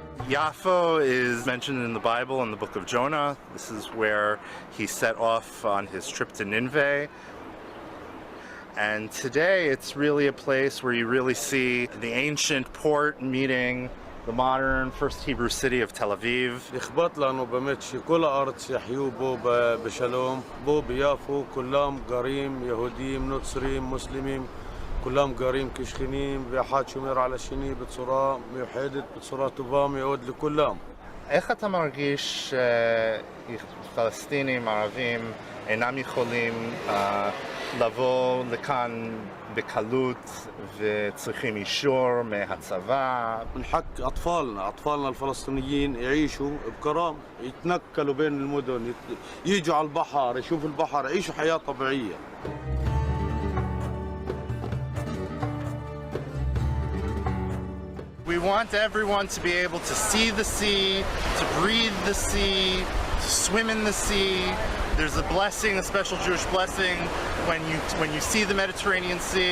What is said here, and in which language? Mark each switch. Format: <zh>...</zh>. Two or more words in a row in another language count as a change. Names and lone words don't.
<en>Yaffo is mentioned in the Bible in the book of Jonah. This is where he set off on his trip to Nineveh. And today it's really a place where you really see the ancient port meeting the modern First Hebrew city of Tel Aviv.</en> <he>אכפת לנו באמת שכל הארץ יחיו בו בשלום, בו ביפו כולם גרים, יהודים, נוצרים, מוסלמים, כולם גרים כשכנים ואחד שומר על השני בצורה מיוחדת, בצורה טובה מאוד לכולם. איך אתה מרגיש שפלסטינים, ערבים, אינם יכולים לבוא לכאן בקלות וצריכים אישור מהצבא?</he> <ar>من حق أطفالنا الفلسطينيين يعيشوا بكرم، يتنقلوا بين المدن، يجوا على البحر، يشوفوا البحر، يعيشوا حياة طبيعية.</ar> <en>We want everyone to be able to see the sea, to breathe the sea, to swim in the sea. There's a blessing, a special Jewish blessing, when you see the Mediterranean Sea.</en>